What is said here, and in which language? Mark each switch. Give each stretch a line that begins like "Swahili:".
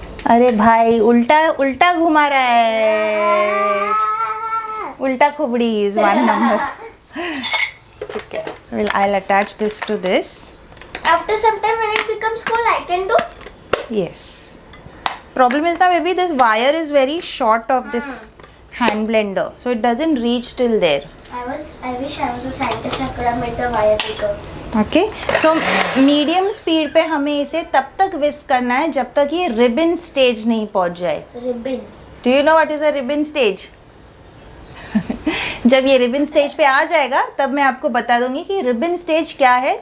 Hindi: अरे भाई उल्टा उल्टा घुमा रहा है. उल्टा खुबड़ी
English: is one number.
Hindi: ठीक है.
English: So I'll attach this to this. After some time when it becomes cold, I can do. Yes. Problem is now maybe this wire is very short of this hand blender, so it doesn't reach till there. I wish I was a scientist. I could have made the wire bigger.
Hindi: Okay, so medium speed पे हमें इसे तब तक विस्क करना है जब तक ये रिबन स्टेज नहीं पहुंच जाए.
English: Ribbon. Do you know what is a ribbon stage?
Hindi: जब ये रिबन स्टेज पे आ जाएगा तब मैं आपको बता दूंगी कि रिबन स्टेज क्या है.